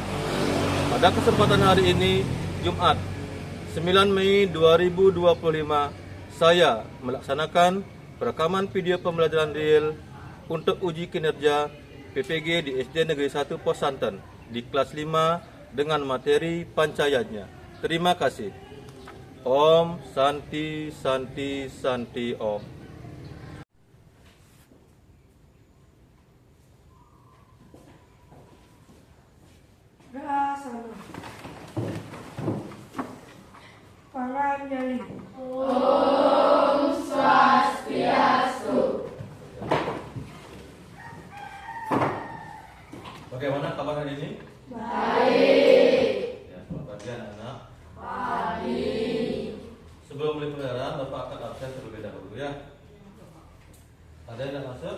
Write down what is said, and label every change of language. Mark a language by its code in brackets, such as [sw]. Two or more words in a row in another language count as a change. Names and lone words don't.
[id] Pada kesempatan hari ini, Jumat 9 Mei 2025, saya melaksanakan perekaman [en] video pembelajaran real [id] untuk uji kinerja PPG di SD Negeri 1 Pos Santen di kelas 5 dengan materi pancayatnya. Terima kasih. [sa] Om Santi Santi Santi Om. Rasana Paranjali. Om Swastiastu. [id] Bagaimana kabar hari ini? Baik. Ya, selamat pagi anak-anak. Pagi. Sebelum mulai pelajaran, Bapak akan absen terlebih dahulu ya. Ada yang tidak masuk?